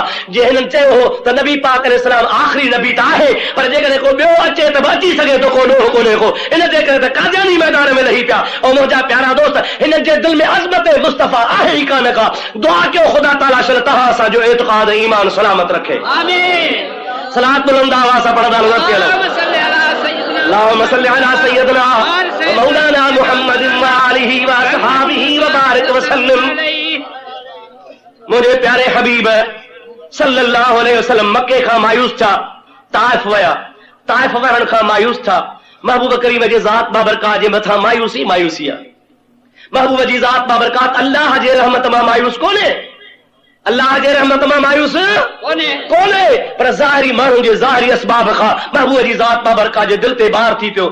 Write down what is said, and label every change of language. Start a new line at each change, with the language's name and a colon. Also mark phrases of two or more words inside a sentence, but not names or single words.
Sindhi: जे हिननि चयो हो त नबी पाक अलैहिस्सलाम आख़िरी नबी त आहे, पर जेकॾहिं को ॿियो अचे त बि अची सघे थो, को ॾोह कोन्हे को। इन जे करे त कादियानी मैदान में लही पिया। ऐं मुंहिंजा प्यारा दोस्त, हिन जे दिलि में अज़मत मुस्तफ़ा आहे ई कान का। दुआ कयो ख़ुदा ताला शल तव्हां असांजो एतिक़ाद ईमान सलामत रखे। आमीन। सलात बुलंद आवाज़ सां पढ़ंदा
Arabic: اللهم صل على سيدنا و مولانا محمد و آله و أصحابه و بارك و سلم.
Sindhi: मुंहिंजे प्यारे हबीब सल्लल्लाहु अलैहि वसल्लम मके खां मायूस था, ताइफ विया, ताइफ वञण खां मायूस था। महबूब करीम जी ज़ात बाबरकात जे मथां मायूसी मायूसी आहे। महबूब जी ज़ात बाबरकात अल्लाह जे रहमत मां मायूस कोन्हे, अल्लाह जे रहमत मां मायूस कोन्हे, पर ज़ाहिरी माण्हुनि जे ज़ाहिरी असबाब खां महबूब जी ज़ात बाबरकात जे दिलि ते बार थी पियो।